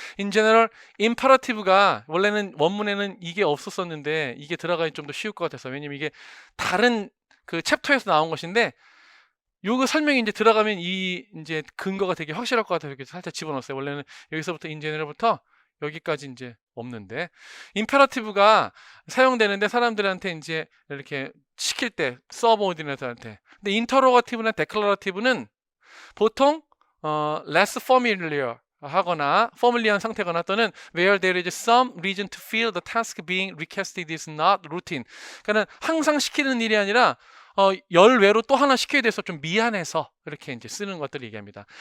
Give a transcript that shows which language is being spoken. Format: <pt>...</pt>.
<ko>in general, imperative가 원래는 원문에는 이게 없었었는데 이게 들어가기 좀 더 쉬울 것 같아서, 왜냐면 이게 다른 그 챕터에서 나온 것인데 요거 설명이 이제 들어가면 이 이제 근거가 되게 확실할 것 같아서 이렇게 살짝 집어넣었어요. 원래는 여기서부터 in general부터 여기까지 이제 없는데, 임페러티브가 사용되는데 사람들한테 이제 이렇게 시킬 때 서브오디네이터한테. 근데 인터로거티브나 데클러러티브는 보통 less familiar 하거나 familiar한 상태거나, 또는</ko> <en>where there is some reason to feel the task being requested is not routine.</en> <ko>그러니까는 항상 시키는 일이 아니라 열외로 또 하나 시켜야 돼서 좀 미안해서 이렇게 이제 쓰는 것들을 얘기합니다.</ko>